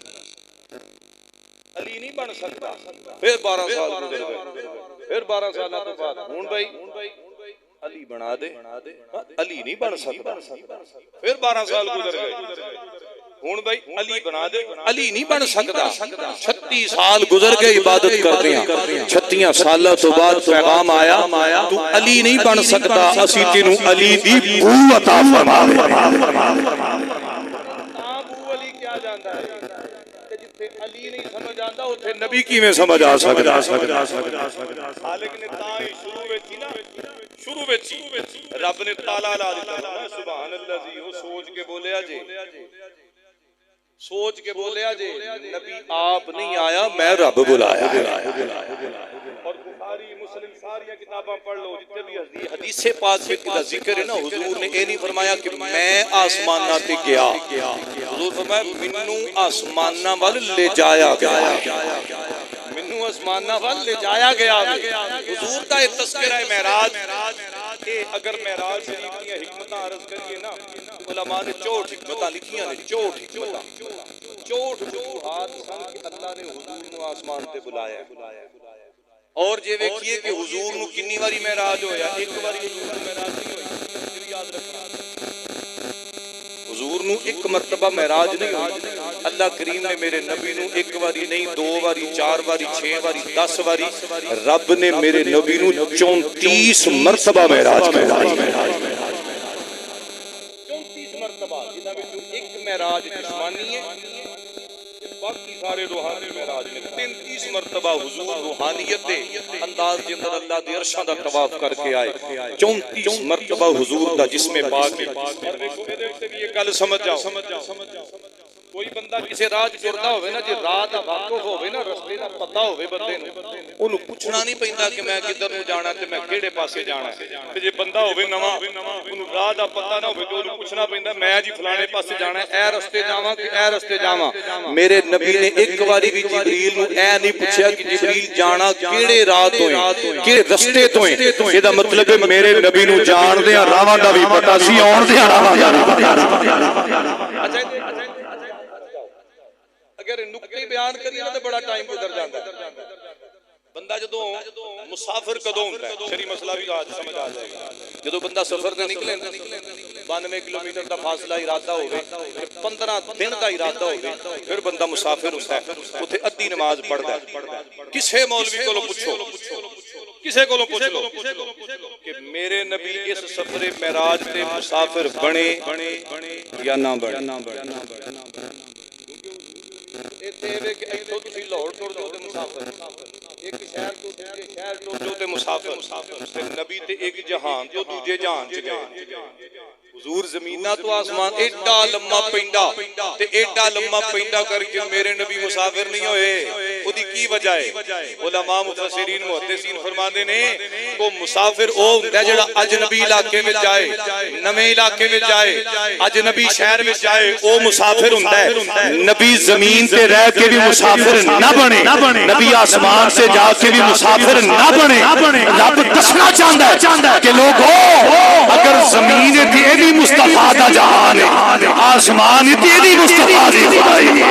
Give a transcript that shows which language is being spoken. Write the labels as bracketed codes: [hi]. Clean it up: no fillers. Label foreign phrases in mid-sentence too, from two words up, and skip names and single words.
[pa] علی نہیں بن سکتا پھر 12 سال گزر گئے پھر 12 سالہ تو بعد ہون بھائی علی بنا دے علی نہیں بن سکتا پھر 12 سال گزر گئے ہون بھائی علی بنا دے علی نہیں بن سکتا 36 سال گزر گئے عبادت کرتے ہیں 36 سالہ تو بعد پیغام آیا تو علی نہیں بن سکتا اسی تینوں علی دی بو عطا فرماوے ابو علی کیا جاندا ہے کہ جتھے علی نہیں سمجھ آندا اوتھے نبی کیویں سمجھ آ سکدا خالق نے تاں ہی شروع وچ رب نے تالا لا دتا سبحان اللہ جی وہ سوچ کے بولیا جی سوچ کے بولیا جی نبی آپ نہیں آیا میں رب بلایا اور بخاری مسلم ساری کتاباں پڑھ لو [ur] جتنے بھی حدیث پاک کا ذکر ہے [pa] نا حضور نے یہ نہیں فرمایا کہ میں آسماناں تے گیا حضور فرمایا منوں آسماناں وال لے جایا گیا منوں آسماناں وال لے جایا گیا [ur] حضور کا ایک تذکرہ ہے [pa] معراج کہ اگر معراج شریف کی حکمتاں عرض کریے نا علماء نے 64 حکمتاں لکھیاں نے 64 حکمتاں 64 وجوہات سن کہ اللہ نے حضور نو آسمان تے بلایا اور جے ویکھیے کہ حضور نو کنی واری معراج ہویا ایک واری حضور نو معراج نہیں ہوئی یاد رکھنا حضور نو ایک مرتبہ معراج نہیں ہوئی اللہ کریم نے میرے نبی نو ایک واری نہیں 2 واری 4 واری 6 واری 10 واری رب نے میرے نبی نو 34 مرتبہ معراج کروائی 34 مرتبہ جنہاں وچ ایک معراج جسمانی ہے باقی سارے روحانی معراج نے 33 مرتبہ حضور روحانیت دے انداز کے اندر اللہ دی عرشاں دا طواف کر کے آئے 34 مرتبہ حضور دا جسم پاک ہے اور دیکھو اے تے بھی یہ گل سمجھ جاؤ کوئی بندہ کسی راہ ٹردا ہوے نا جے راہ دا واقف ہوے نا رستے دا پتہ ہوے بندے نوں اونوں پوچھنا نہیں پیندا کہ میں کدھر نوں جانا تے میں کیڑے پاسے جانا تے جے بندہ ہوے نواں اونوں راہ دا پتہ نہ ہوے تے اونوں پوچھنا پیندا میں جی فلانے پاسے جانا ہے اے رستے جاواں کہ اے رستے جاواں میرے نبی نے ایک واری بھی جبریل نوں اے نہیں پوچھیا کہ جبریل جانا کیڑے راہ تو ہے کیڑے رستے تو ہے اے دا مطلب ہے میرے نبی نوں جان دے راواں دا بھی پتہ سی اون دے راواں دا بھی پتہ [ur] اگر نکتے بیان کریے تو بڑا ٹائم گزر جاتا ہے [pa] بندہ جدوں مسافر کدوں ہوندا ہے شری مسئلہ بھی آج سمجھ آ جائے گا جدوں بندہ سفر تے نکلے 92 کلومیٹر دا فاصلہ ارادہ ہوے 15 دن دا ارادہ ہوے پھر بندہ مسافر ہوندا ہے اوتھے ادھی نماز پڑھدا ہے کسے مولوی کولوں پوچھو کسے کولوں پوچھ لو کہ میرے نبی اس سفر معراج تے مسافر بنے یا نہ بنے ایک شہر تو شہر جو تے مسافر نبی تے ایک جہان تو دوجے جہان چ گئے حضور زمینہ تو آسمان ایڈا لمبا پینڈا تے ایڈا لمبا پینڈا کر کے میرے نبی مسافر نہیں ہوئے اودی کی وجہ ہے علماء مفسرین محدثین فرماندے نے کو مسافر او ہوندا جڑا اجنبی علاقے وچ جائے نویں علاقے وچ جائے اجنبی شہر وچ جائے او مسافر ہوندا ہے نبی زمین تے رہ کے بھی مسافر نہ بنے نبی آسمان سے جا کے بھی مسافر نہ بنے رب دسنا چاہندا ہے کہ لوگو اگر زمین تے بھی مصطفیٰ دا جہان ہے آسمان تے بھی مصطفیٰ دی خدائی